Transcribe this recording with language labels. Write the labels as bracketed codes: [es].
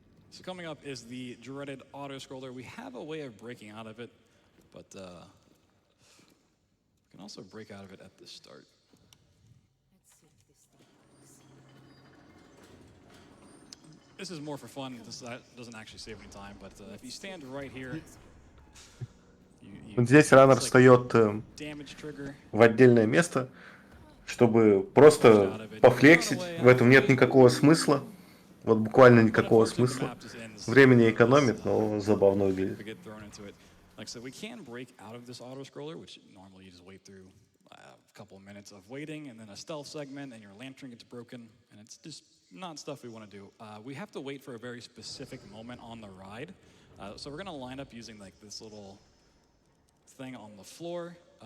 [en] So coming up is the dreaded auto-scroller. We have a way of breaking out of it, but we can also break out of it at the start. This is more for fun. This doesn't actually save any time, but if you stand right here, [ru] Вот здесь раннер встает [en] damage trigger. [ru] в отдельное место, чтобы просто пофлексить. В этом нет никакого смысла. Вот буквально никакого смысла. Времени экономит, но забавно выглядит. [en] Like I said, we can break out of this auto-scroller, which normally you just wait through a couple of minutes of waiting, and then a stealth segment, and your lantern gets broken, and it's just not stuff we want to do. We have to wait for a very specific moment on the ride. So we're going to line up using like this little thing on the floor.